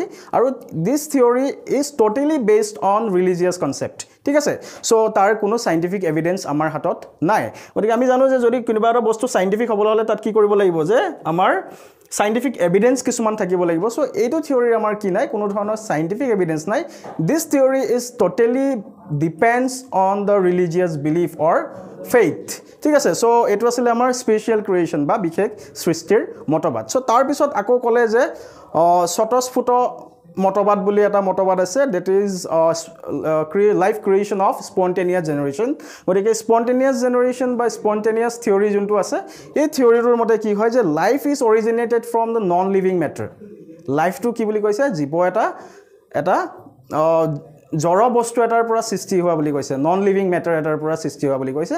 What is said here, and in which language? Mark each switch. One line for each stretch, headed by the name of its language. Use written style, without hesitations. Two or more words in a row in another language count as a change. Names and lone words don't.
English: আৰু this theory is totally based on religious concept.
Assamese: ঠিক আছে। সো তাৰ কোনো
English: scientific evidence
Assamese: আমাৰ হাতত নাই। গতিকে আমি জানো যে যদি কোনোবা এটা বস্তু সাইন্টিফিক হ'বলৈ হ'লে তাত কি কৰিব লাগিব যে আমাৰ
English: scientific evidence
Assamese: কিছুমান থাকিব লাগিব। সো এইটো থিওৰি আমাৰ কি নাই কোনো ধৰণৰ
English: scientific evidence
Assamese: নাই।
English: this theory is totally depends on the religious belief or faith.
Assamese: ঠিক আছে। সো এইটো আছিলে আমাৰ
English: special creation
Assamese: বা বিশেষ সৃষ্টিৰ মতবাদ। সো তাৰ পিছত আকৌ ক'লে যে স্বতঃস্ফূৰ্ত মতবাদ বুলি এটা মতবাদ আছে
English: that is life creation of spontaneous generation.
Assamese: গতিকে
English: spontaneous generation
Assamese: বা
English: spontaneous theory
Assamese: যোনটো আছে এই থিওৰিটোৰ মতে কি হয় যে
English: life is originated from the non living matter.
Assamese: লাইফটো কি বুলি কৈছে জীৱ এটা জড় বস্তু এটাৰ পৰা সৃষ্টি হোৱা বুলি কৈছে,
English: non living matter
Assamese: এটাৰ পৰা সৃষ্টি হোৱা বুলি কৈছে।